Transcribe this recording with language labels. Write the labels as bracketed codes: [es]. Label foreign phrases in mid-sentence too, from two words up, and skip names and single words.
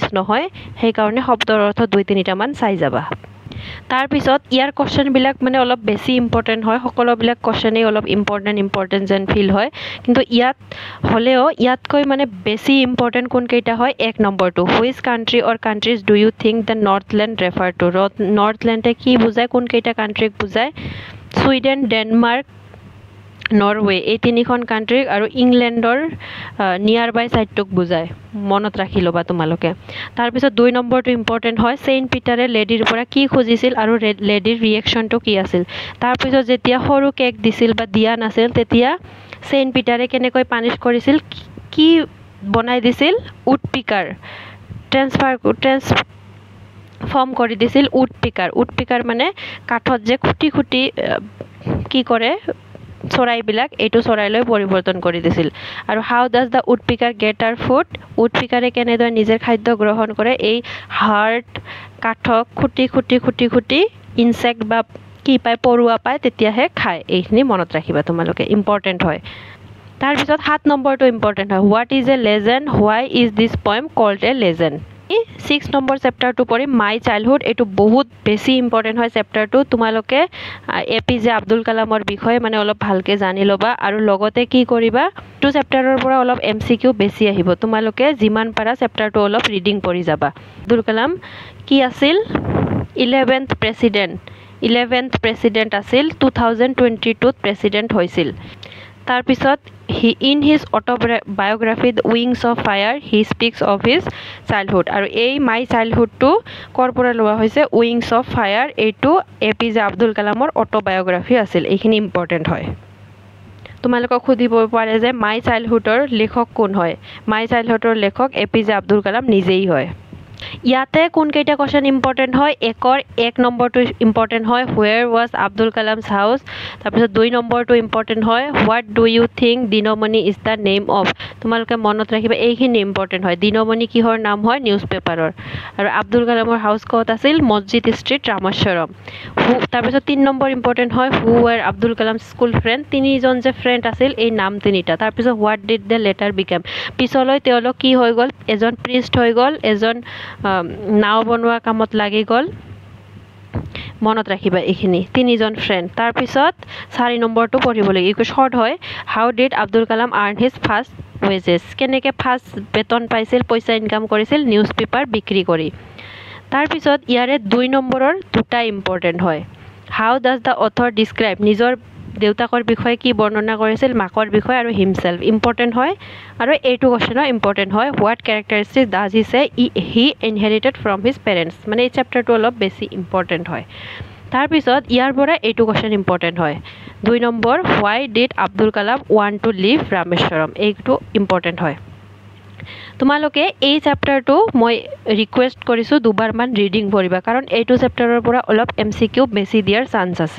[as] নহয় সেই কাৰণে শব্দৰ অৰ্থ 2-3টা মান চাই যাবা তাৰ পিছত ইয়াৰ কোশ্চেন বিলাক মানে অলপ বেছি ইম্পৰ্টেন্ট হয় সকলো বিলাক কোশ্চেনই অলপ ইম্পৰ্টেন্ট যেন ফিল হয় কিন্তু ইয়াত হলেও ইয়াতকৈ মানে বেছি ইম্পৰ্টেন্ট কোন কেইটা হয় 1 নম্বৰটো [en] which country or countries do you think the Northland refer to [as] নৰ্থলেণ্ডে কি বুজায় কোন কেইটা কান্ট্ৰিক বুজায় সুইডেন ডেনমাৰ্ক নৰৱে এই তিনিখন কান্ট্ৰি আৰু ইংল্যান্ডৰ [en] near by sideটোক [as] বুজায় মনত ৰাখি লবা তোমালোকে তাৰ পিছত 2 নম্বৰটো ইম্পৰ্টেন্ট হয় সেন্ট পিটাৰে লেডিৰ পৰা কি খুজিছিল আৰু লেডিৰ ৰিঅ্যাকশনটো কি আছিল তাৰ পিছত যেতিয়া সৰু কেক দিছিল বা দিয়া নাছিল তেতিয়া সেন্ট পিটাৰে কেনেকৈ পানিশ কৰিছিল কি বনাই দিছিল উড ট্ৰান্সফৰ্ম কৰি দিছিল [en] wood pecker [as] মানে কাঠত যে খুটি কি কৰে চৰাইবিলাক এইটো চৰাইলৈ পৰিৱৰ্তন কৰি দিছিল আৰু [en] how does the wood pecker get her food wood peckerে [as] কেনেদৰে নিজৰ খাদ্য গ্ৰহণ কৰে এই হাৰ্ট কাঠক খুটি ইনসেক্ট বা কি পায় পৰুৱা পায় তেতিয়াহে খায় এইখিনি মনত ৰাখিবা তোমালোকে ইম্পৰ্টেন্ট হয় তাৰ পিছত 7 নম্বৰটো ইম্পৰ্টেন্ট হয় [en] what is a legend why is this poem called a legend [as] 6 নম্বৰ চেপ্টাৰটো পঢ়িম মাই চাইল্ডহুড এইটো বহুত বেছি ইম্পৰ্টেণ্ট হয় চেপ্টাৰটো তোমালোকে APJ আব্দুল কালামৰ বিষয়ে মানে অলপ ভালকৈ জানি ল'বা আৰু লগতে কি কৰিবা টু চেপ্টাৰৰ পৰা অলপ MCQ বেছি আহিব তোমালোকে যিমান পাৰা চেপ্টাৰটো অলপ ৰিডিং পঢ়ি যাবা আব্দুল কালাম কি আছিল 11th প্ৰেচিডেণ্ট আছিল 2022 প্ৰেচিডেণ্ট হৈছিল তাৰপিছত [en] in his autobiography The Wings of Fire he speaks of his childhood [as] আৰু এই মাই চাইল্ডহুডটো কৰ পৰা লোৱা হৈছে উইংছ অফ ফায়াৰ এইটো APJ আব্দুল কালামৰ অটোবায়োগ্ৰাফি আছিল এইখিনি ইম্পৰ্টেণ্ট হয় তোমালোকক সুধিব পাৰে যে মাই চাইল্ডহুডৰ লেখক কোন হয় মাই চাইল্ডহুডৰ লেখক APJ আব্দুল কালাম নিজেই হয় ইয়াতে কোন কেইটা কোৱেশ্চন ইম্পৰ্টেণ্ট হয় একৰ 1 নম্বৰটো ইম্পৰ্টেণ্ট হয় [en] where was আব্দুল কালাম's house [as] তাৰপিছত 2 নম্বৰটো ইম্পৰ্টেণ্ট হয় [en] what do you think দিনমণি is the name of [as] তোমালোকে মনত ৰাখিবা এইখিনি ইম্পৰ্টেণ্ট হয় দিনমণি কিহৰ নাম হয় [en] news paperৰ [as] আৰু আব্দুল কালামৰ হাউচ ক'ত আছিল মছজিদ ষ্ট্ৰীট ৰামেশ্বৰম তাৰপিছত 3 নম্বৰ ইম্পৰ্টেণ্ট হয় [en] who were আব্দুল কালাম's school friend [as] তিনিজন যে ফ্ৰেণ্ড আছিল এই নাম তিনিটা তাৰপিছত [en] what did the later become [as] পিছলৈ তেওঁলোক কি হৈ গ'ল এজন প্ৰিষ্ট হৈ গ'ল এজন নাও বনোৱা কামত লাগি গ'ল মনত ৰাখিবা এইখিনি তিনিজন ফ্ৰেণ্ড তাৰপিছত 4 নম্বৰটো পঢ়িব লাগিব ইকো শৰ্ট হয় [en] how did Abdul Kalam earn his first wages [as] কেনেকৈ ফাৰ্ষ্ট বেতন পাইছিল পইচা ইনকাম কৰিছিল [en] news paper [as] বিক্ৰী কৰি তাৰপিছত ইয়াৰে 2 নম্বৰৰ দুটা ইম্পৰ্টেণ্ট হয় [en] how does the author describe [as] নিজৰ দেউতাকৰ বিষয়ে কি বৰ্ণনা কৰিছিল মাকৰ বিষয়ে আৰু হিমছেল্ফ ইম্পৰ্টেণ্ট হয় আৰু এইটো কোৱেশ্চনৰ ইম্পৰ্টেণ্ট হয় [en] what characteristics does he say he inherited from his parents [as] মানে এই চেপ্টাৰটো অলপ বেছি ইম্পৰ্টেণ্ট হয় তাৰপিছত ইয়াৰ পৰা এইটো কোৱেশ্চন ইম্পৰ্টেণ্ট হয় 2 নম্বৰ [en] why did Abdul Kalam want to leave Rameswaram [as] এইটো ইম্পৰ্টেণ্ট হয় তোমালোকে এই চেপ্টাৰটো মই ৰিকুৱেষ্ট কৰিছোঁ দুবাৰমান ৰিডিং পঢ়িবা কাৰণ এইটো চেপ্টাৰৰ পৰা অলপ MCQ বেছি দিয়াৰ চান্স আছে